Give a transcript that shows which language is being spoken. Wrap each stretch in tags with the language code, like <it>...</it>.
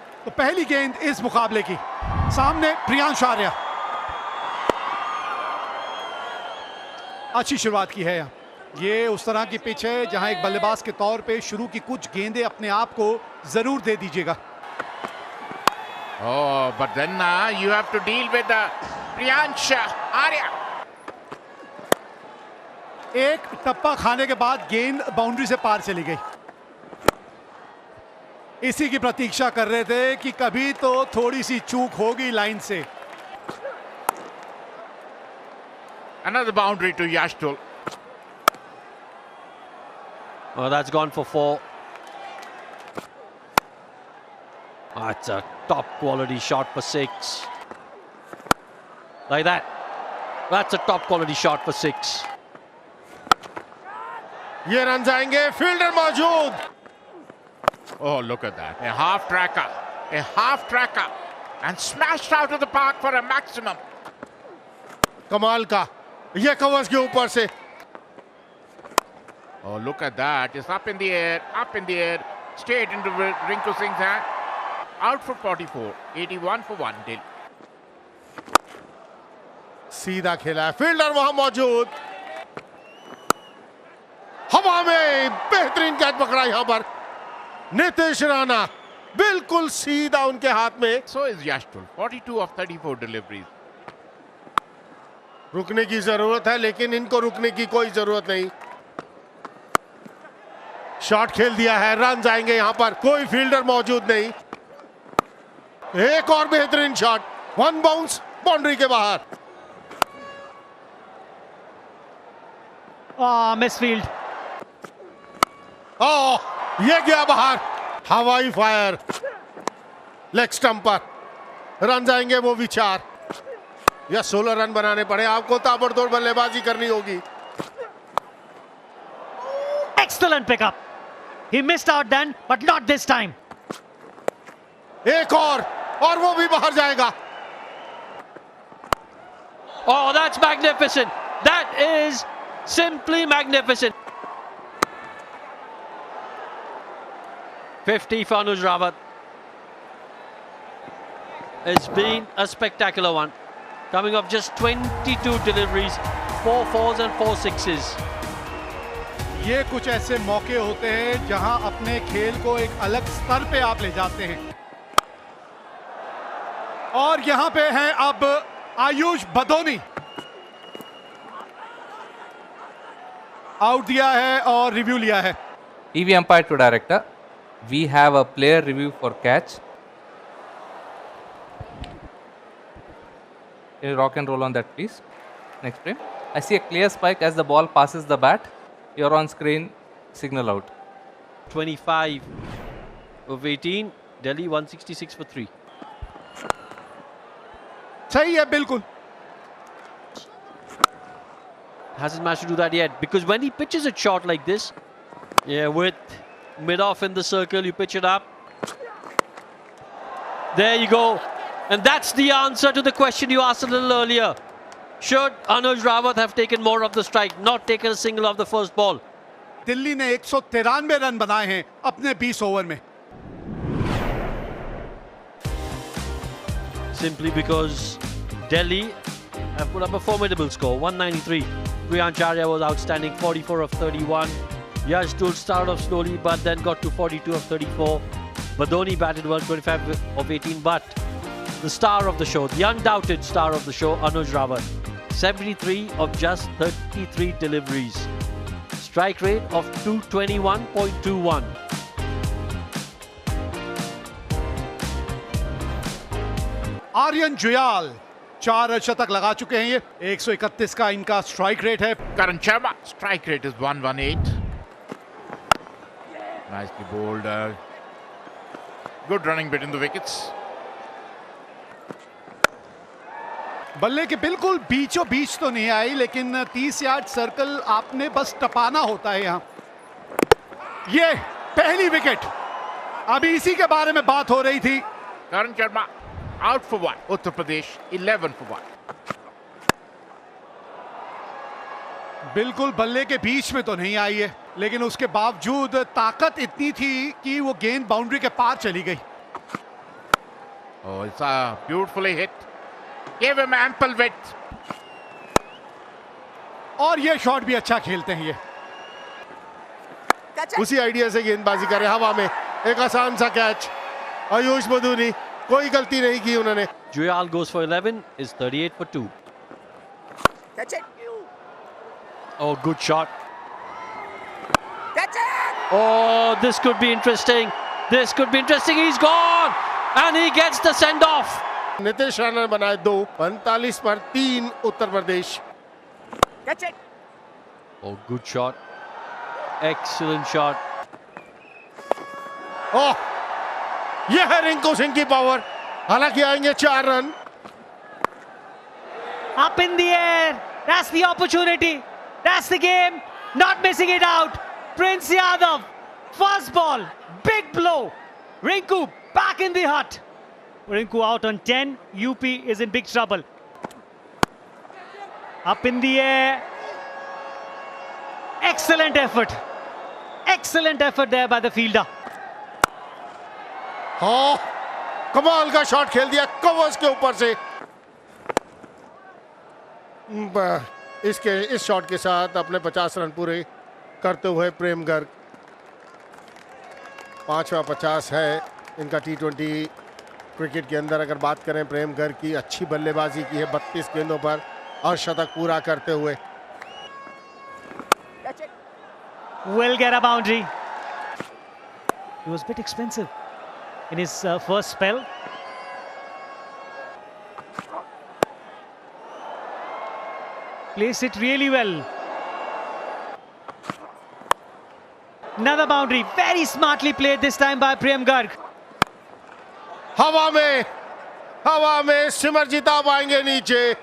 <hi>तो पहली गेंद इस मुकाबले की, सामने प्रियांश आर्या। अच्छी शुरुआत की है यहाँ। ये उस तरह की पिच है जहां एक बल्लेबाज के तौर पे शुरू की कुछ गेंदें अपने आप को जरूर दे दीजिएगा।</hi> <en>Oh, but then you have to deal with Priyansh Arya.</en> <hi>एक टप्पा खाने के बाद गेंद बाउंड्री से पार चली गई। इसी की प्रतीक्षा कर रहे थे कि कभी तो थोड़ी सी चूक होगी लाइन से।</hi> <en>Another boundary to Yash Dhul. Well, that's gone for 4. That's a top quality shot for 6. Like that. That's a top quality shot for 6.</en> <hi>ये रन जाएंगे, फील्डर मौजूद।</hi> <en>Oh, look at that. A half tracker. And smashed out of the park for a maximum.</en> <hi>कमाल का, ये covers के ऊपर से।</hi> <en>Oh, look at that. It's up in the air. Straight into Rinku Singh's hand. Out for 44. 81 for 1 Dill.</en> <hi>सीधा खेला है, fielder वहां मौजूद। हवा में बेहतरीन कैच पकड़ा यहां पर नीतीश राणा, बिल्कुल सीधा उनके हाथ में।</hi> <en>So is Yash Dhul. 42 of 34 deliveries.</en> <hi>रुकने की जरूरत है, लेकिन इनको रुकने की कोई जरूरत नहीं। शॉट खेल दिया है, रन जाएंगे यहां पर, कोई फील्डर मौजूद नहीं। एक और बेहतरीन शॉट, 1 बाउंस बाउंड्री के बाहर। मिसफील्ड। ये गया बाहर, हवाई फायर, लेग स्टंप पर। रन जाएंगे वो भी 4, या 16 रन बनाने पड़े आपको। ताबड़तोड़ बल्लेबाजी करनी होगी।</hi> <en>Excellent pickup. He missed out then, but not this time.</en> <hi>एक और वो भी बाहर जाएगा।</hi> <en>Oh, that's magnificent. That is simply magnificent. 50 for Anuj Rawat. It's been a spectacular one. Coming off just 22 deliveries, 4 4s and 4 6s.</en> <hi>ये कुछ ऐसे मौके होते हैं जहां अपने खेल को एक अलग स्तर पे आप ले जाते हैं, और यहां पे हैं अब आयुष बदोनी। आउट दिया है और रिव्यू लिया है।</hi> <en>TV umpire to director. We have a player review for catch. Can you rock and roll on that, please? Next frame. I see a clear spike as the ball passes the bat. You're on screen. Signal out. 25 of 18. Delhi 166 for 3.</en> <hi>सही है, बिल्कुल।</hi> <en>Hasn't managed to do that yet, because when he pitches it short like this, yeah, with mid-off in the circle, you pitch it up. There you go. And that's the answer to the question you asked a little earlier. Should Anuj Rawat have taken more of the strike, not taken a single off the first ball?</en> <hi>Delhi ने 193 run बनाए हैं अपने 20 over में।</hi> <en>simply because Delhi have put up a formidable score, 193. Priyancharya was outstanding, 44 of 31. Yashdul started off slowly but then got to 42 of 34. Badoni batted 125 of 18, but the star of the show, the undoubted star of the show, Anuj Rawat, 73 of just 33 deliveries. Strike rate of 221.21.</en> <hi>Aryan Juyal 4 शतक लगा चुके हैं ये, 131 का इनका strike rate है.</hi> <en>Karan Sharma, strike rate is 118. Nicely bowled. Good running between the wickets.</en> <hi>बल्ले के बिल्कुल बीचों बीच तो नहीं आई, लेकिन 30 यार्ड सर्कल आपने बस टपाना होता है यहां. ये पहली विकेट, अभी इसी के बारे में बात हो रही थी.</hi> <en>Karan Sharma out for 1. Uttar Pradesh 11 for 1.</en> <hi>बिल्कुल बल्ले के बीच में तो नहीं आई है, लेकिन उसके बावजूद ताकत इतनी थी कि वो गेंद बाउंड्री के पार चली गई.</hi> <en>Oh, it's beautifully hit. Gave him ample width.</en> <hi>और ये शॉट भी अच्छा खेलते हैं ये. उसी आइडिया से गेंदबाजी कर रहे, हवा में एक आसान सा कैच. आयुष बदूनी, कोई गलती नहीं की उन्होंने.</hi> <en>Juyal goes for 11, is 38 for 2. Catch it. Oh, good shot. Catch it. Oh, this could be interesting. This could be interesting. He's gone. And he gets the send-off.</en> <hi>Nitish Rana ने बनाए 2, 45 पर 3 Uttar Pradesh.</hi> <en>Catch it. Oh, good shot. Excellent shot.</en> <hi>ओह, यह है रिंकू सिंह की power. हालांकि आएंगे 4 run.</hi> <en>Up in the air. That's the opportunity. That's the game. Not missing it out. Prince Yadav. First ball. Big blow. Rinku back in the hut. Rinku out on 10. UP is in big trouble. Up in the air. Excellent effort. Excellent effort there by the fielder.</en> <hi>हाँ, कमाल का shot खेल दिया covers के ऊपर से. इस shot के साथ अपने 50 रन पूरे करते हुए प्रेम गर्ग 5वां 50 है इनका T20 क्रिकेट के अंदर. अगर बात करें प्रेम गर्ग की, अच्छी बल्लेबाजी की है 32 गेंदों पर और शतक पूरा करते हुए.</hi> <en>Catch it. Will get a boundary. He was a bit expensive in his first spell. Plays it really well. Another boundary, very smartly played this time by Prem Garg.</en> <hi>हवा में सिमरजीत आ पाएंगे नीचे.</hi>